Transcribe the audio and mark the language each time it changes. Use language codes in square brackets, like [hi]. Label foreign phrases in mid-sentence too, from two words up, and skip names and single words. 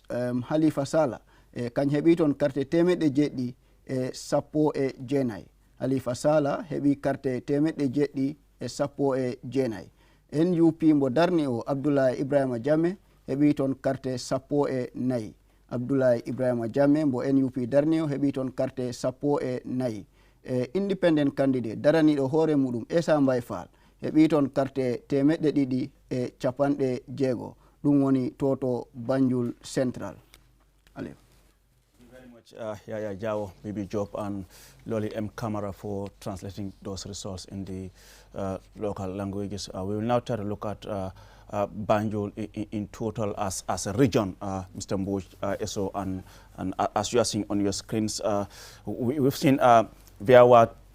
[ff] Halifa Sallah kañ heeɓi toon carte temeɗɗe jeeɗɗi e sappo e jeenayyi Halifa Sallah heeɓi carte temeɗɗe jeeɗɗi e sappo e jeenayyi NUP mbo darni o Abdoulaye Ibrahima Jammeh heeɓi toon carte sappo e nayyi Abdoulaye Ibrahima Jammeh mbo NUP darni o heeɓi toon carte sappo e nayyi [en] independent candidate [ff] daraniɗo hoore muɗum Essa Mbaye Fall heeɓi toon carte temeɗɗe ɗiɗi e capanɗe jeego ɗum woni to Banjul Central. [en] Aliou. Yaya Jawo, Bibi Job, and Loli M. Camara for translating those results in the local languages. We will now try to look at Banjul in total as a region, Mr. Mbuj, Eso, and as you are seeing on your screens, we've seen there were